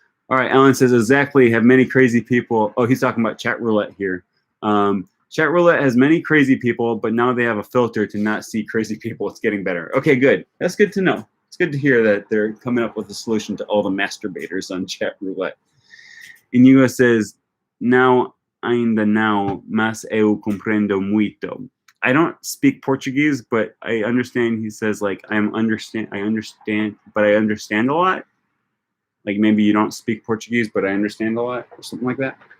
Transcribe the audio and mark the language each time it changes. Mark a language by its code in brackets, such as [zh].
[en] All right, Alan says, exactly, have many crazy people. Oh, he's talking about chat roulette here. Chat roulette has many crazy people, but now they have a filter to not see crazy people. It's getting better. Okay, good. That's good to know. It's good to hear that they're coming up with a solution to all the masturbators on chat roulette. Inigo says, now, [pt] ainda não, mas eu compreendo muito. [en] I don't speak Portuguese, but I understand. He says, like, I understand, but I understand a lot. Like maybe you don't speak Portuguese, but I understand a lot, or something like that.